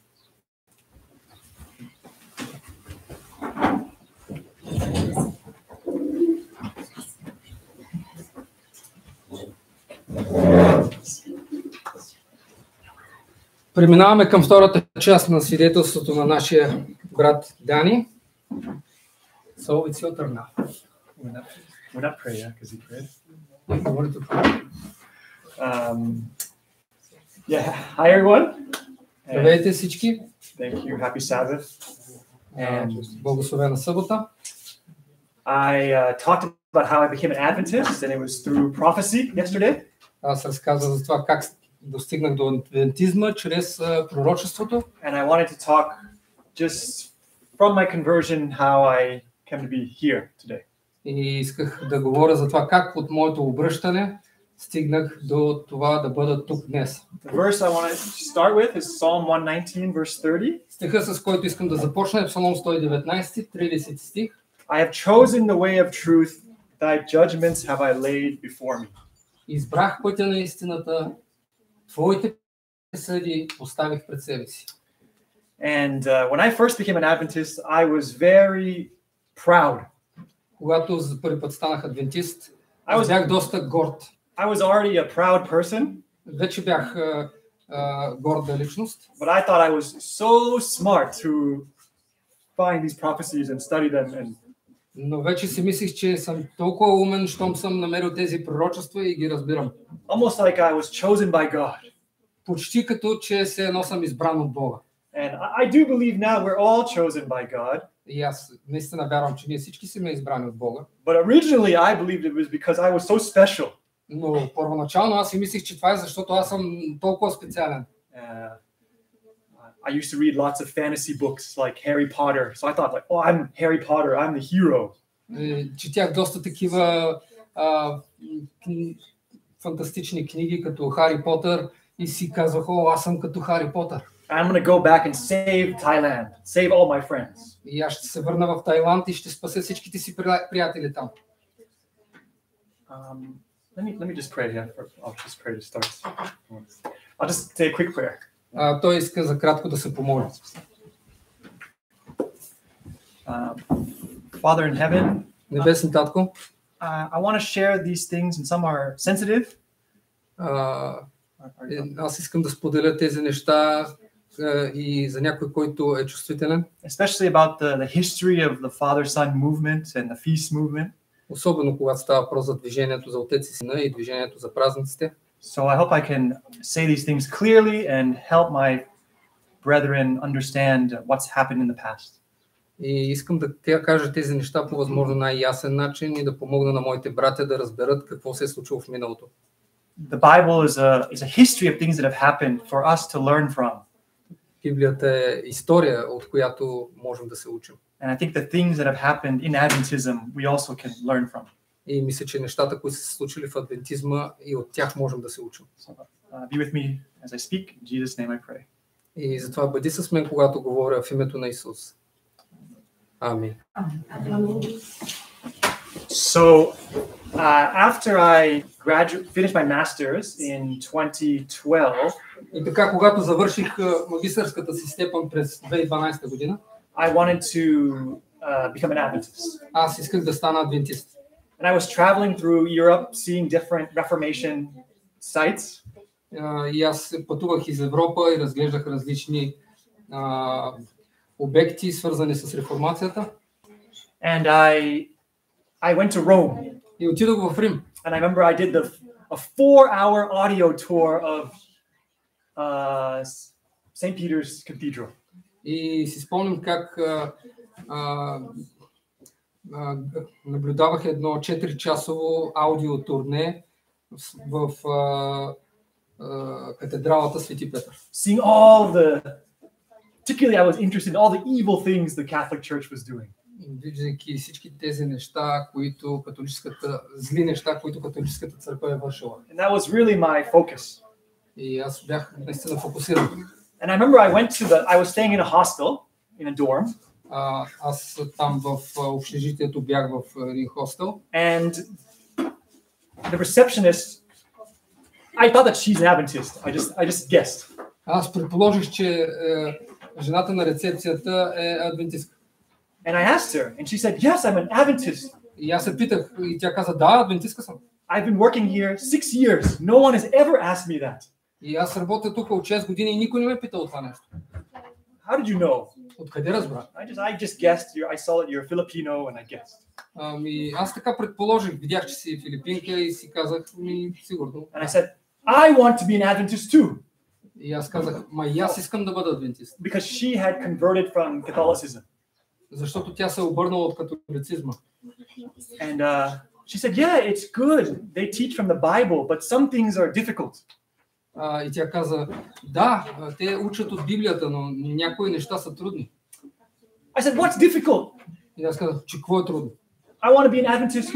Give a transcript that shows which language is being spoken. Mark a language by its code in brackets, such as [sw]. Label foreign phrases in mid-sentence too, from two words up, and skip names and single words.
[bg] Преминаваме към втората част на свидетелството на нашия брат Дани. [en] So it's your turn now. We're not praying, because he prayed. Hi everyone. [bg] Здравейте всички. [en] Thank you. Happy Sabbath. [bg] Благословена събота. [en] I talked about how I became an Adventist, and it was through prophecy yesterday. [bg] Аз разказах за това как достигнах до адвентизма чрез пророчеството. [en] And I wanted to talk just from my conversion how I came to be here today. [bg] И исках да говоря за това как от моето обръщане стигнах до това да бъда тук днес. [en] The verse I want to start with is Psalm 119, verse 30. [bg] Стиха, с който искам да започна, е Псалом 119, 30 стих. [en] I have chosen the way of truth, thy judgments have I laid before me. [bg] Избрах пътя на истината, твоите съди поставих пред себе си. [en] And when I first became an Adventist, I was very proud. [bg] Когато за първи път станах адвентист, аз бях доста горд. [en] I was already a proud person. [bg] Вече бях горда личност. [en] But I thought I was so smart to find these prophecies and study them. [bg] Но вече си мислих, че съм толкова умен, щом съм намерил тези пророчества и ги разбирам. [en] Almost like I was chosen by God. [bg] Почти като че се едно съм избран от Бога. [en] And I do believe now we're all chosen by God. [bg] И аз наистина вярвам, че ние всички сме избрани от Бога. [en] But originally I believed it was because I was so special. [bg] Но първоначално аз си мислих, че това е защото аз съм толкова специален. [en] I used to read lots of fantasy books like Harry Potter. So I thought like, oh, I'm Harry Potter, I'm the hero. [bg] Четях доста такива фантастични книги като Хари Потър и си казвах, о, аз съм като Хари Потър. [en] I'm going to go back and save Thailand, save all my friends. [bg] И аз ще се върна в Тайланд и ще спася всичките си приятели там. [en] Let me just pray. Yeah, I'll just pray to start. I'll just say a quick prayer. [bg] Той иска за кратко да се помоли. [en] Father in heaven, [bg] Небесен татко, [en] I want to share these things, and some are sensitive. [bg] Аз искам да споделя тези неща и за някой, който е чувствителен. [en] Especially about the history of the Father-Son movement and the feast movement. [bg] Особено когато става въпрос за движението за Отец и Сина и движението за празниците. [en] So I hope I can say these things clearly and help my brethren understand what's happened in the past. [bg] И искам да кажа тези неща по възможно най-ясен начин и да помогна на моите братя да разберат какво се е случило в миналото. [en] The Bible is a history of things that have happened for us to learn from. [bg] Библията е история, от която можем да се учим. [en] And I think the things that have happened in Adventism we also can learn from. [bg] И мисля, че нещата, които са се случили в адвентизма, и от тях можем да се учим. [en] So, be with me as I speak. In Jesus' name I pray. [bg] И затова бъди с мен, когато говоря в името на Исус. Амин. [en] So, after I finished my master's in 2012, [bg] и така, когато завърших магистърската си степен през 2012 година, [en] I wanted to become an Adventist. [bg] Аз исках да стана адвентист. [en] And I was traveling through Europe, seeing different Reformation sites. [bg] И аз пътувах из Европа и разглеждах различни обекти, свързани с реформацията. [en] And I went to Rome. [bg] И отидох в Рим. [en] And I remember I did a 4-hour audio tour of St. Peter's Cathedral. [bg] И си спомням как наблюдавах едно 4-часово аудиотурне в катедралата Свети Петър. [en] Seeing all particularly I was interested in all the evil things the Catholic Church was doing. [bg] Виждайки всички тези неща, които зли неща, които католическата църква е вършила. [en] And that was really my focus. [bg] И аз бях наистина фокусиран. [en] And I remember I was staying in a hostel, in a dorm. [bg] Аз там в общежитието бях в един хостел. [en] And the receptionist, I thought that she's an Adventist. I just guessed. [bg] Аз предположих, че жената на рецепцията е адвентистка. [en] And I asked her, and she said, "Yes, I'm an Adventist." [bg] И аз се питах, и тя каза, да, адвентистка съм. [en] I've been working here 6 years. No one has ever asked me that. [bg] И аз работя тук от 6 години и никой не ме питал това нещо. [en] How did you know? [bg] Откъде разбра? [en] I just guessed. I saw that you're Filipino, and I guessed. [bg] Аз така предположих, видях, че си филипинка и си казах, сигурно. [en] And I said, I want to be an Adventist too. [bg] И аз казах, и аз искам да бъда адвентист. [en] Because she had converted from Catholicism. [bg] Защото тя се е обърнала от католицизма. [en] And she said, yeah, it's good. They teach from the Bible, but some things are difficult. [bg] И тя каза, да, те учат от Библията, но някои неща са трудни. [en] I said, what's difficult? [bg] И аз казах, че какво е трудно? [en] I want to be an Adventist.